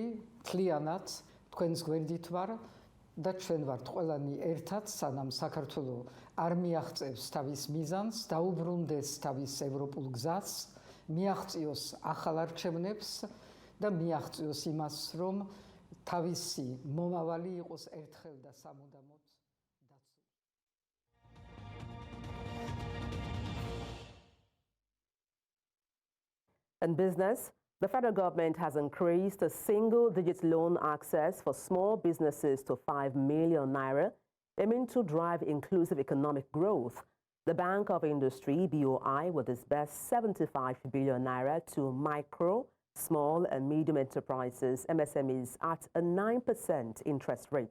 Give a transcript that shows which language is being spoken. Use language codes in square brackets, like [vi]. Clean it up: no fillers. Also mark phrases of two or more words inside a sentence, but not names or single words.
[ka] მთლიანად თქვენს გვერდით ვარ და ჩვენ ვართ ყველანი ერთად, სანამ საქართველო არ მიაღწევს თავის მიზანს, დაუბრუნდეს თავის ევროპულ გზას, მიაღწიოს ახალ არჩევნებს და მიაღწიოს იმას, რომ თავისი მომავალი იყოს ერთხელ და სამუდამოდ დაცული. [en] In business, the federal government has increased the single-digit loan access for small businesses to 5 million naira, aiming to drive inclusive economic growth. The Bank of Industry, BOI, will disburse 75 billion naira to micro, small and medium enterprises, MSMEs, at a 9% interest rate.